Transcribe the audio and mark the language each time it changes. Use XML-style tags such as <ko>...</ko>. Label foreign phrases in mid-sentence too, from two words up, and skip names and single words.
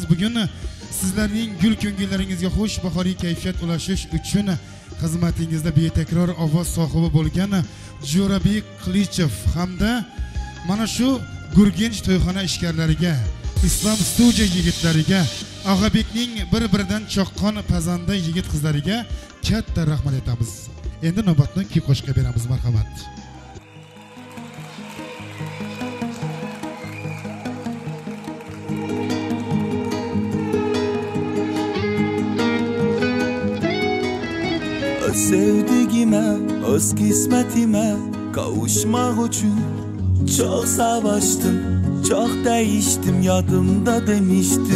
<uz>Bugun sizlarning gul ko'ngillaringizga xush bahoriy kayfiyat ulashish uchun xizmatingizda betakror ovoz sohibi bo'lgan Jo'rabek Qilichev hamda mana shu Gurgench to'yxona ishkarlariga, Islom studiya yigitlariga, Og'abekning bir-biridan choqqon pazanda yigit qizlariga katta rahmat aytamiz. Endi navbatni kuy qo'shiqqa beramiz. Marhamat.</uz> <tr>Öz sevdigime, öz kismetime kavuşmak için çok savaştım, çok değiştim, yadımda demiştim.</tr>